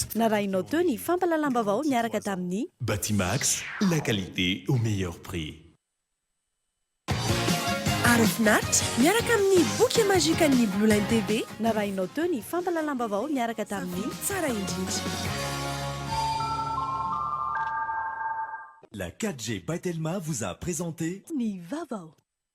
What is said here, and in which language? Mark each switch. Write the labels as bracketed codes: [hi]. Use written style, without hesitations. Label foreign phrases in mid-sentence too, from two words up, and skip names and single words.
[mg] Narainao teo ny fampalalam-baovao miaraka tamin'ny Batimax, [fr] la qualité au meilleur prix. [mg] Arofnat, miaraka amin'ny boky magique ny Blue Line TV. Narainao teo ny fampalalam-baovao miaraka tamin'ny Tsara indrindra. [fr] La 4G by Telma vous a présenté [mg] Ni Vavao.